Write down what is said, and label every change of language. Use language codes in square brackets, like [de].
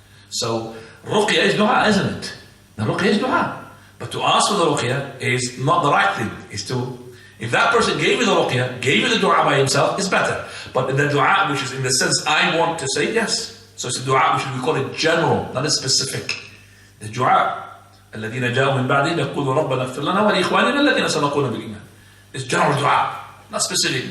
[en] So, ruqyah is dua, isn't it? The ruqyah is dua. But to ask for the ruqyah is not the right thing. Is to, if that person gave you the ruqyah, gave you the dua by himself, it's better. But in the dua, which is in the sense I want to say, yes. So it's a dua which we call it general, not a specific. The dua, [ar] الذين جاءوا من بعدهم يقولوا ربنا اغفر لنا ولإخواننا الذين سبقونا بالإيمان. [en] It's general dua, not specific.